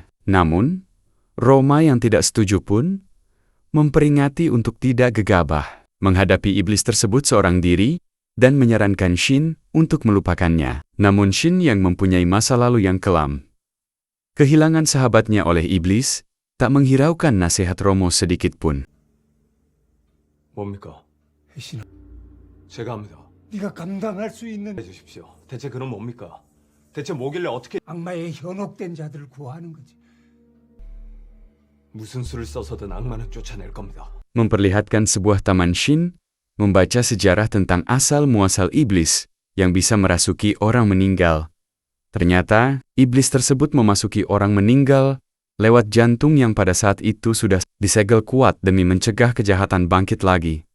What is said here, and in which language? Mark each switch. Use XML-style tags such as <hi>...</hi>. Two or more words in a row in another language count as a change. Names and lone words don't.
<id>Namun, Roma yang tidak setuju pun memperingati untuk tidak gegabah menghadapi iblis tersebut seorang diri dan menyarankan Shin untuk melupakannya. Namun Shin yang mempunyai masa lalu yang kelam, kehilangan sahabatnya oleh iblis, tak menghiraukan nasihat Romo sedikit pun.</id> <ko>뭡니까? 혜신아, 제가 합니다. 네가 감당할 수 있는 해주십시오. 대체 그럼 뭡니까? 대체 뭐길래 어떻게 악마의 현혹된 자들을 구하는 거지. 무슨 수를 써서든 악마는 쫓아낼 겁니다.</ko> <id>Memperlihatkan sebuah taman Shin, membaca sejarah tentang asal-muasal iblis yang bisa merasuki orang meninggal. Ternyata, iblis tersebut memasuki orang meninggal lewat jantung yang pada saat itu sudah disegel kuat demi mencegah kejahatan bangkit lagi.</id>